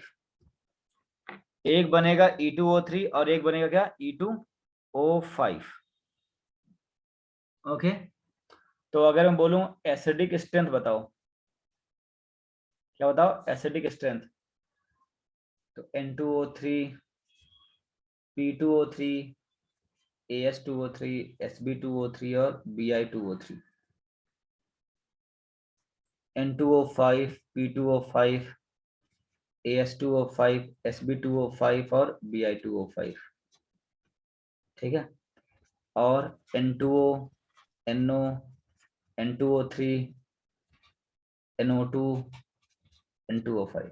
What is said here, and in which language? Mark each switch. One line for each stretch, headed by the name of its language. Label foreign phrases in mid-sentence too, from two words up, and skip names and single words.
Hindi: एक बनेगा E2O3 और एक बनेगा क्या, E2O5। ओके, तो अगर मैं बोलूं
English: acidic strength
Hindi: बताओ, क्या बताओ,
English: acidic strength.
Hindi: तो N2O3, P2O3, AS2O3, SB2O3 और Bi2O3, N2O5, P2O5, AS2O5, SB2O5 और Bi2O5। ठीक है, और N2O, NO, N2O3, NO2, N2O5।